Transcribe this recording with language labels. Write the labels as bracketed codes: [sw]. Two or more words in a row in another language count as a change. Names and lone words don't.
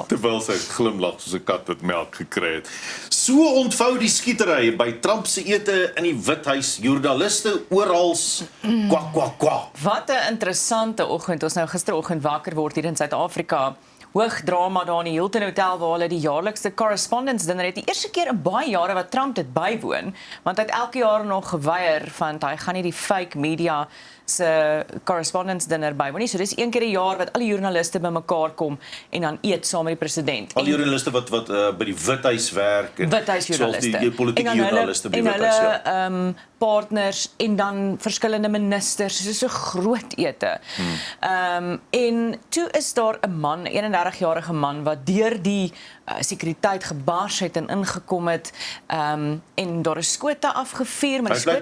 [af] Terwyl sy glimlag soos 'n kat wat melk gekry het. So ontvou die skietery by Trump se ete in die Withuis. Joernaliste oral kwak kwak kwak. Wat 'n interessante oggend. Ons nou gisteroggend wakker word hier in Suid-Afrika. Hoog drama daar in die Hilton Hotel waar hulle die jaarlikse [en] correspondence dinner [af] het. Die eerste keer in baie jare wat Trump dit bywoon, want hy het elke jaar nog geweier want hy gaan nie die [en] fake media [af] se [en] correspondence dinner [af] bywoon nie. So dis een keer 'n jaar wat al die joernaliste bymekaar kom en dan eet saam met die president. Al die joernaliste wat by die Withuis werk en Withuisjoernaliste. die politieke joernaliste by die Withuis. Ja. Partners en dan verskillende ministers. Dit is so 'n groot ete. En toe is daar 'n man, 'n 31-jarige man wat deur die sekuriteit gebars het en ingekom het en daar is skote afgevuur, maar die skote